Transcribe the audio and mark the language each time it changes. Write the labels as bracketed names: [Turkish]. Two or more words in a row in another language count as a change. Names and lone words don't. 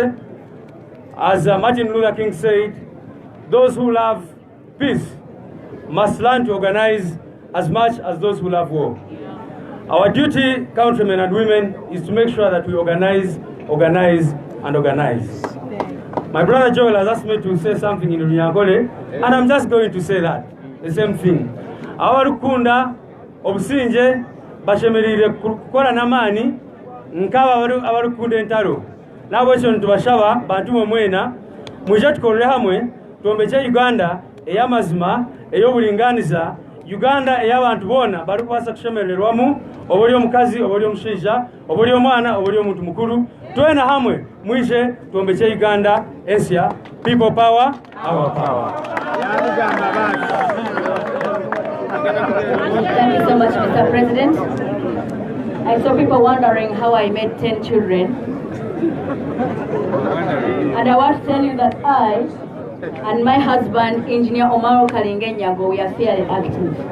[English] As Martin Luther King said, those who love peace must learn to organize as much as those who love war. Our duty, countrymen and women, is to make sure that we organize, and organize. My brother Joel has asked me to say something in Runyankole, and I'm just going to say that, the same thing. [Nyankole] Awarukunda, obusinje, bashemerire kukola namani, nkawa awarukunda entaro. Nabo ekyo ntubashaba bantu mwena, muje tukolere hamwe, tuombeche Uganda ey'amazima ey'obulinganiza Uganda ey'abantu bona bali kubaasa kushemererwamu oba oli omukazi oba oli omushaija oba oli omwana oba oli omuntu mukuru twena hamwe mwishe twombekye Uganda Asia [English] people power our power. Thank you so much, Mr. President. I saw people wondering how I made 10 children. And I want to tell you that I and my husband, Engineer Omaro Kalingenyago, we are fairly active.